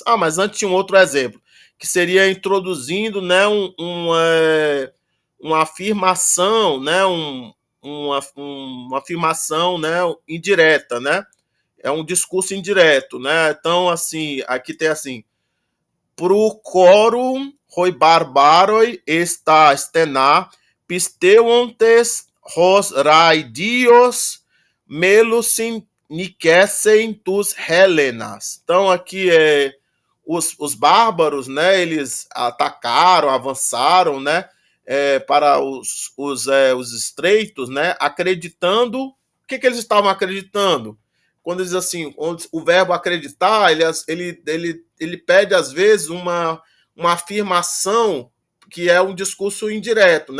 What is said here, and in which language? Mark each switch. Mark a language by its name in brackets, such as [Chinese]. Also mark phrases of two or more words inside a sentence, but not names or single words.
[Portuguese] Ah, mas antes tinha um outro exemplo, que seria introduzindo, né, uma afirmação, né, uma afirmação, né, indireta, né? É um discurso indireto, né? Então, assim, aqui tem assim, [Greek] προὐχώρουν οἱ βάρβαροι ἐς τὰ στενὰ πιστεύοντες ὡς ῥᾳδίως μέλλουσι νικήσειν τοὺς Ἕλληνας. [Portuguese] Então aqui os bárbaros, né, eles atacaram, avançaram, né, para os estreitos, né, acreditando, o que eles estavam acreditando? Quando diz assim, o verbo acreditar, ele pede às vezes uma afirmação que é um discurso indireto, né?